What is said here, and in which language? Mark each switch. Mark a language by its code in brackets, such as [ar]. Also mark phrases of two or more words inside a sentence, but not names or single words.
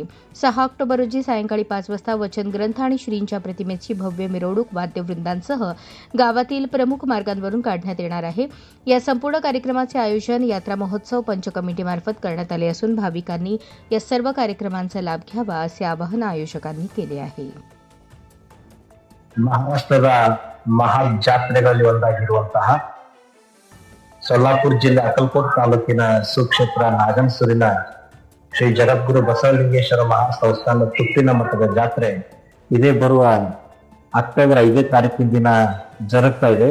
[mr] 6 ऑक्टोबर रोजी सायंकाळी 5 वाजता वचन ग्रंथ आणि श्रींच्या प्रतिमेची भव्य मिरवणूक वाद्यवृंदांसह गावातील प्रमुख मार्गांवरून काढण्यात येणार आहे। या संपूर्ण कार्यक्रमाचे आयोजन यात्रा महोत्सव पंच कमिटीमार्फत करण्यात आले असून भाविकांनी या सर्व कार्यक्रमांचा लाभ घ्यावा असे आवाहन आयोजकांनी केले आहे। [kn] ಮಹಾರಾಷ್ಟ್ರದ ಮಹಾಜಾತ್ರೆಗಳಲ್ಲಿ ಒಂದಾಗಿರುವಂತಹ ಸೊಲ್ಲಾಪುರ ಜಿಲ್ಲೆ ಅಕ್ಕಲಕೋಟ್ ತಾಲೂಕಿನ ಸುಕ್ಷೇತ್ರ ನಾಗಣಸೂರಿನ ಶ್ರೀ ಜಗದ್ಗುರು ಬಸವಲಿಂಗೇಶ್ವರ ಮಹಾಸಂಸ್ಥಾನ ತುಪ್ಪಿನ ಮಠದ ಜಾತ್ರೆ ಇದೇ ಬರುವ ಅಕ್ಟೋಬರ್ 5ನೇ ತಾರೀಕಿನ ದಿನ ಜರುಗ್ತಾ ಇದೆ।